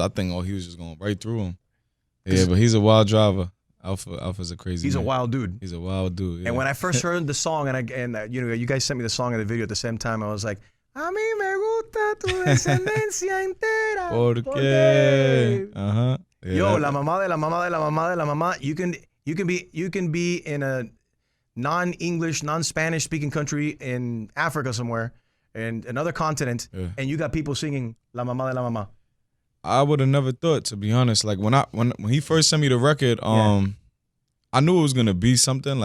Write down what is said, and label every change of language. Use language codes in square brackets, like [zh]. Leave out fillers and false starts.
[en] I think he was just going right through them. Yeah, but he's a wild driver. Alpha's a crazy. He's man. a wild dude. He's a wild dude. Yeah. And when I first heard the song, and you guys sent me the song and the video at the same time, I was like, [es] a mí me gusta tu descendencia entera. Porque. Uh-huh. Yeah, Yo, la mamá de la mamá de la mamá de la mamá. [en] You can be in a non-English, non-Spanish speaking country in Africa somewhere, in another continent, and you got people singing [es] La Mamá de la Mamá. [en] I would have never thought, to be honest. Like when he first sent me the record, I knew it was gonna be something.